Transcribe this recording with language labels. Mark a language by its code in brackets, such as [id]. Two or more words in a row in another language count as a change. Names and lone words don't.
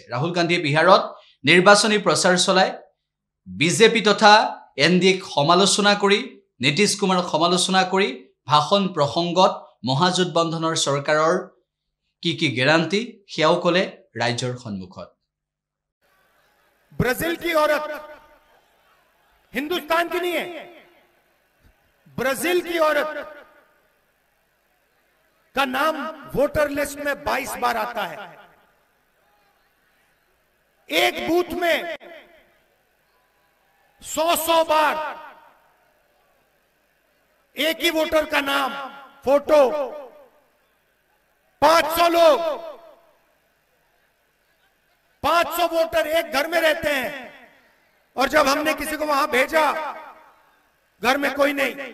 [as] ৰাহুল গান্ধীয়ে বিহাৰত নিৰ্বাচনী প্ৰচাৰ চলাই বিজেপি তথা এনডিএক সমালোচনা কৰি নীতিশ কুমাৰক সমালোচনা কৰি ভাষণ প্ৰসংগত মহাজোটবন্ধনৰ চৰকাৰৰ কি গ্যাৰান্টি সেয়াও ক'লে ৰাজ্যৰ সন্মুখত। [hi] ब्राजील की औरत हिंदुस्तान की नहीं है, ब्राजील की औरत का नाम वोटर लिस्ट में 22 बार आता है। एक बूथ में 100 बार एक ही वोटर का नाम, फोटो, 500 लोग, 500 वोटर एक घर में रहते हैं और जब हमने किसी को वहां भेजा घर में कोई नहीं।